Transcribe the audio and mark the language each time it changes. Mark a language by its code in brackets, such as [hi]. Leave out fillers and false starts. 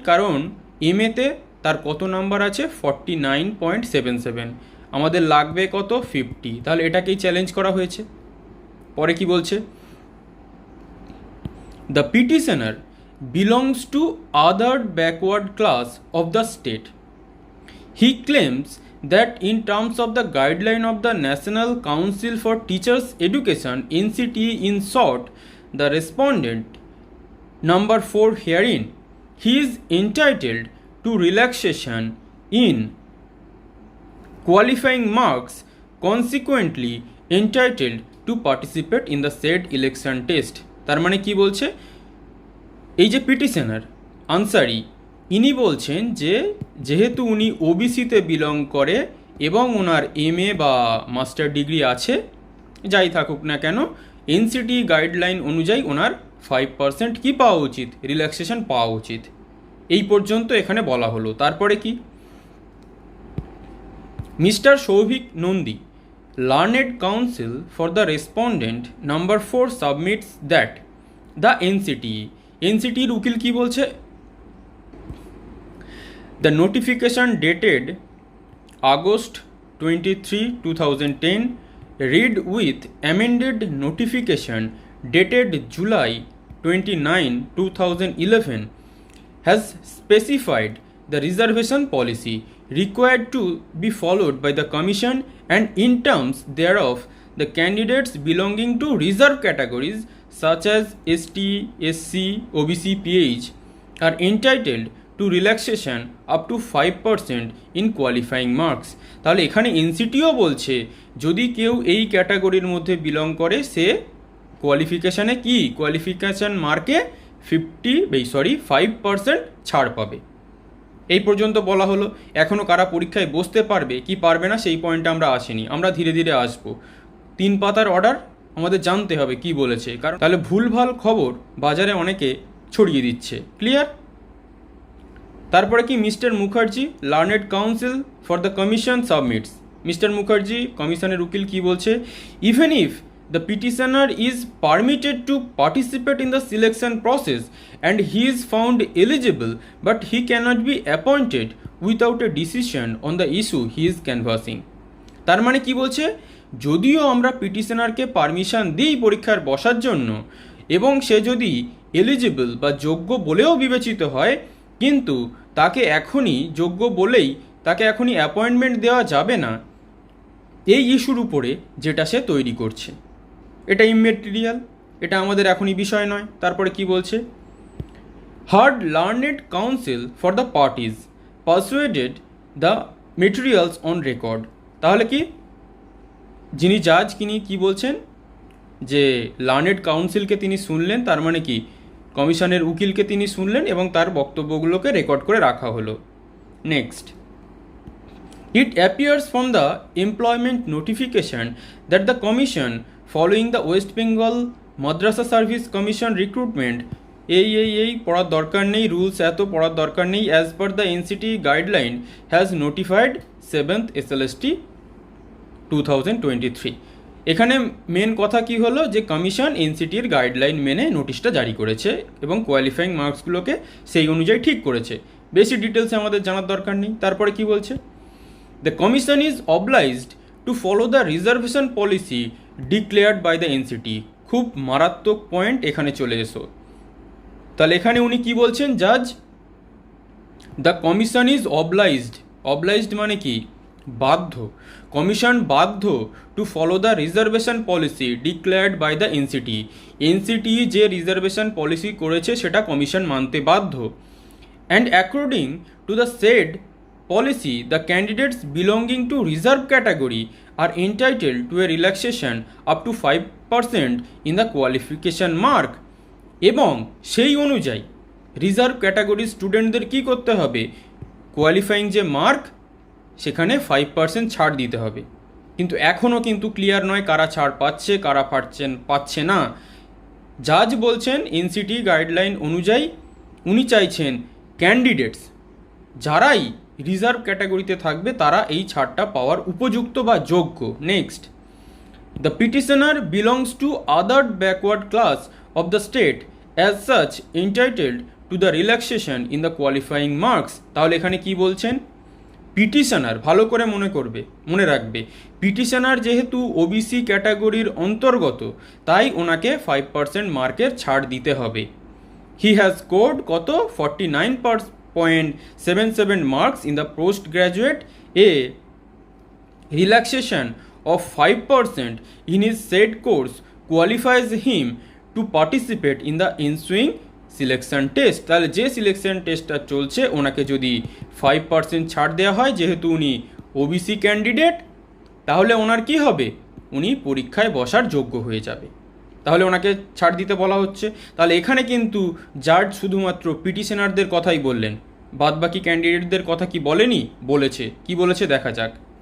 [bn] কারণ এমএতে তার কত নাম্বার আছে, 49.77, আমাদের লাগবে কত, 50। তাহলে এটাকেই চ্যালেঞ্জ করা হয়েছে। পরে কি বলছে, [en] The petitioner belongs to other backward class of the state. He claims that in terms of the guideline of the National Council for Teachers Education NCTE in short, the respondent number 4 herein, he is entitled to relaxation in qualifying marks, consequently entitled to participate in the said election test। [bn] তার মানে কি বলছে, এই যে petitioner Ansari, ইনি বলছেন যে যেহেতু উনি ওবিসিতে বিলং করে এবং ওনার MA বা মাস্টার ডিগ্রি আছে, যাই থাকুক না কেন, এনসিটি গাইডলাইন অনুযায়ী ওনার 5% কি পাওয়া উচিত, রিল্যাক্সেশন পাওয়া উচিত। এই পর্যন্ত এখানে বলা হলো। তারপরে কি, [en] mister Souvik Nandi, learned counsel for the respondent number 4 submits that the NCT [bn] এর উকিল কি বলছে, [en] the notification dated August 23, 2010 read with amended notification dated July 29, 2011 has specified the reservation policy required to be followed by the Commission, and in terms thereof the candidates belonging to reserved categories such as ST, SC, OBC, PH are entitled to relaxation up to 5% in qualifying marks। [bn] তাহলে এখানে এনসিটিও বলছে যদি কেউ এই ক্যাটাগরির মধ্যে belong করে সে কোয়ালিফিকেশানে কি, কোয়ালিফিকেশান মার্কে 5% ছাড় পাবে। এই পর্যন্ত বলা হলো। এখনও কারা পরীক্ষায় বসতে পারবে কি পারবে না সেই পয়েন্টে আমরা আসিনি, আমরা ধীরে ধীরে আসবো। 3 পাতার অর্ডার আমাদের জানতে হবে কি বলেছে, কারণ তাহলে ভুলভাল খবর বাজারে অনেকে ছড়িয়ে দিচ্ছে। ক্লিয়ার? তারপরে কি, [en] Mister Mukherjee, learned counsel for the commission submits. Mister Mukherjee [bn] কমিশনের উকিল কি বলছে, [en] Even if the petitioner is permitted to participate in the selection process and he is found eligible, but he cannot be appointed without a decision on the issue he is canvassing। [bn] তার মানে কি বলছে, যদিও আমরা পিটিশনারকে permission দিই পরীক্ষার বসার জন্য এবং সে যদি এলিজিবল বা যোগ্য বলেও বিবেচিত হয়, কিন্তু তাকে এখনই যোগ্য বলেই তাকে এখনই অ্যাপয়েন্টমেন্ট দেওয়া যাবে না এই ইস্যুর উপরে যেটা সে তৈরি করছে। এটা ইমেটেরিয়াল, এটা আমাদের এখনই বিষয় নয়। তারপরে কি বলছে, [en] Hard learned council for the parties পারসুয়েডেড the materials on record. [bn] তাহলে কি, যিনি জাজ তিনি কি বলছেন যে লার্নেড কাউন্সিলকে তিনি শুনলেন, তার মানে কি কমিশনের উকিলকে তিনি শুনলেন এবং তার বক্তব্যগুলোকে রেকর্ড করে রাখা হলো। [en] next, it appears from the employment notification that the commission following the West Bengal Madrasah Service Commission recruitment [bn] এই পড়ার দরকার নেই, [en] Rules এত পড়ার দরকার নেই, as per the NCT guideline has notified 7th SLST 2023। [bn] এখানে মেন কথা কি হলো যে কমিশন এনসিটির গাইডলাইন মেনে নোটিশটা জারি করেছে এবং কোয়ালিফাইং মার্কসগুলোকে সেই অনুযায়ী ঠিক করেছে। বেশি ডিটেলসে আমাদের জানার দরকার নেই। তারপরে কি বলছে, [en] the commission is obliged to follow the reservation policy declared by the NCT। [bn] খুব মারাত্মক পয়েন্ট, এখানে চলে এসো। তাহলে এখানে উনি কি বলছেন, জাজ, [en] the commission is obliged [bn] মানে কি, বাধ্য, কমিশন বাধ্য [en] To follow the reservation policy declared by the NCT. [bn] NCT যে রিজার্ভেশন পলিসি করেছে সেটা কমিশন মানতে বাধ্য। [en] And according to the said policy, the candidates belonging to reserve category are entitled to a relaxation up to 5% in the qualification mark। [bn] এবং সেই অনুযায়ী reserve ক্যাটাগরির স্টুডেন্টদের কি করতে হবে, কোয়ালিফাইং যে মার্ক সেখানে 5% ছাড় দিতে হবে। কিন্তু এখনও কিন্তু ক্লিয়ার নয় কারা ছাড় পাচ্ছে কারা পাচ্ছে না। জাজ বলছেন এনসিটি গাইডলাইন অনুযায়ী উনি চাইছেন ক্যান্ডিডেটস যারাই রিজার্ভ ক্যাটাগরিতে থাকবে তারা এই ছাড়টা পাওয়ার উপযুক্ত বা যোগ্য। [en] Next, the petitioner belongs to other backward class of the state as such entitled to the relaxation in the qualifying marks. [bn] তাহলে এখানে কি বলছেন, পিটিশনার, ভালো করে মনে রাখবে, পিটিশনার যেহেতু ওবিসি ক্যাটাগরির অন্তর্গত তাই ওনাকে 5% মার্কের ছাড় দিতে হবে। [en] he has scored [bn] কত, [en] 49.77 marks in the postgraduate, a relaxation of 5% in his said course qualifies him to participate in the ensuing selection test. [bn] তাহলে যে সিলেকশন টেস্টটা চলছে ওনাকে যদি 5% ছাড় দেওয়া হয়, যেহেতু উনি ওবিসি ক্যান্ডিডেট, তাহলে ওনার কি হবে, উনি পরীক্ষায় বসার যোগ্য হয়ে যাবে। তাহলে ওনাকে ছাড় দিতে বলা হচ্ছে। তাহলে এখানে কিন্তু জাজ শুধুমাত্র পিটিশনারদের কথাই বললেন, বাদবাকি ক্যান্ডিডেটদের কথা কি বলেনি, বলেছে। কি বলেছে দেখা যাক।